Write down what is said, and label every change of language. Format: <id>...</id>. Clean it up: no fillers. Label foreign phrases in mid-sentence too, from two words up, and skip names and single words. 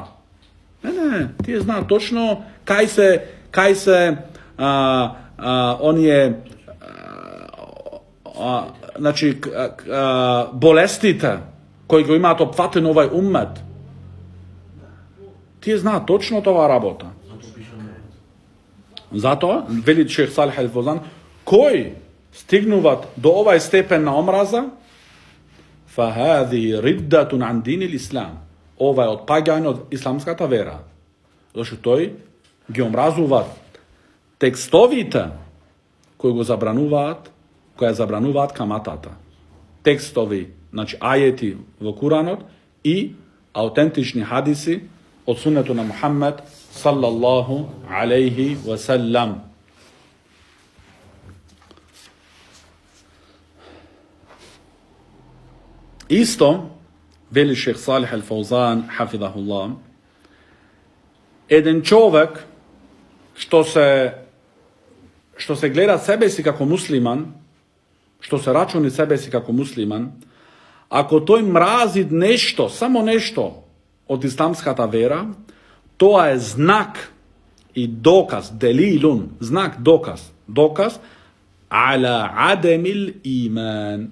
<mk>Не, тие знаат точно кај се оние значи болестите кои го имаат опфатен овај уммет. Тие знаат точно тоа работа. Затоа вели Шејх Салих Ал Фаузан, кои стигнуваат до овај степен на омраза,</mk> <ar>فهذه ردة عن دين الإسلام.</ar> <mk>Ова е отпаѓање од исламската вера. Зашто тој ги омразуваат текстовите кои го забрануваат, кои забрануваат каматата. Текстови, значи ајети во Куранот и аутентични хадиси од суннето на Мухаммед</mk> <ar>صلى الله عليه وسلم.</ar> <mk>Исто вели Шејх Салих Ал Фаузан хафидахуллах, еден човек што се гледа себе си како муслиман, што се рачуни себе си како муслиман, ако тој мрази нешто, само нешто од исламската вера, тоа е знак и доказ, делилун, знак, доказ</mk> <ar>على عدم الإيمان.</ar>